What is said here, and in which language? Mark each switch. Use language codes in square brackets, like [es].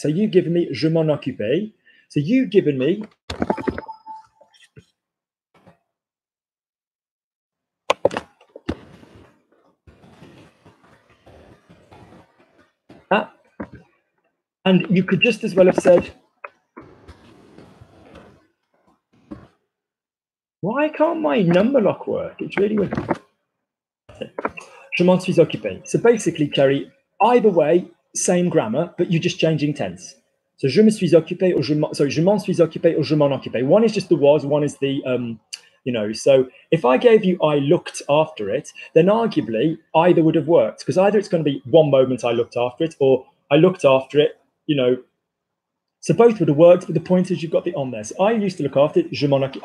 [en] So you've given me je m'en occupais. So you've given me that, and you could just as well have said, why can't my number lock work? It's really weird. Je m'en suis occupé. So basically, Cherry, either way, same grammar, but you're just changing tense. [fr] So je me suis occupé or je m'en suis occupé or je m'en occupé. [en] One is just the was, one is the, you know, so if I gave you I looked after it, then arguably either would have worked, because either it's going to be one moment I looked after it or I looked after it, you know. So both would have worked, but the point is you've got the on there. So I used to look after it, je m'en occupé.